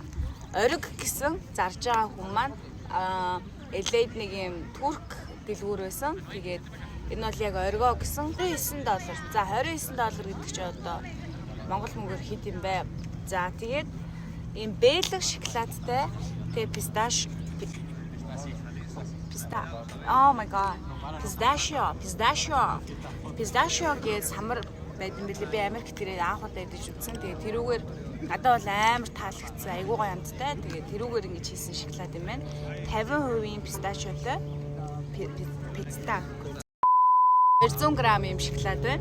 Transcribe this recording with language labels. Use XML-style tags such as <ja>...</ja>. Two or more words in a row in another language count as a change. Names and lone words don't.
<mn>Ориг гэсэн зарж байгаа хүн маань LA-д нэг юм турк дэлгүүр байсан. Тэгээд энэ бол яг оргоо гэсэн $29. За $29 гэдэг чинь одоо монгол мөнгөөр хэд юм бэ? За тэгээд ийм бэлэг шоколадтай тэгээд</mn> <en>Oh my god.</en> <mn>Pistachio гэж самар байдсан билээ. Би Америкт тэрээр анх удаа идэж үзсэн. Тэгээд тэрүүгээр надад бол амар таалагдсан. Айгуу гоё амттай. Тэгээд тэрүүгээр ингэж хийсэн шоколад юм байна. 50% пистачиотой пицца. 200 г юм шоколад байна.</mn>